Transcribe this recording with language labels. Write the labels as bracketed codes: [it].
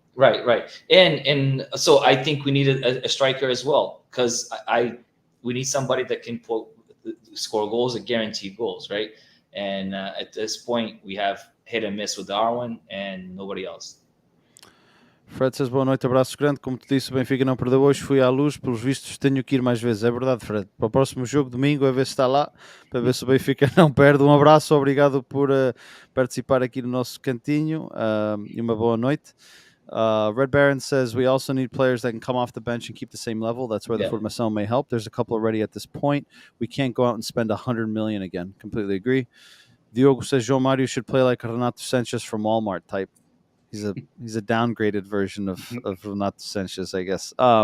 [en] right, and so I think we need a striker as well, because we need somebody that can score goals and guarantee goals, right? And at this point, we have hit and miss with Darwin and nobody else. Fred says, [pt] boa noite, abraço grande. Como te disse, o Benfica não perdeu hoje, fui à Luz, pelos vistos tenho que ir mais vezes. É verdade, Fred. Para o próximo jogo, domingo, a ver se está lá, para ver se o Benfica não perde. Um abraço, obrigado por participar aqui no nosso cantinho e uma boa noite. [en] Red Baron says, we also need players that can come off the bench and keep the same level. That's where the formação may help. There's a couple already at this point. We can't go out and spend 100 million again. Completely agree. Diogo says, João Mario should play like Renato Sanches from Walmart type. He's a downgraded version of Renato Sanches, I guess.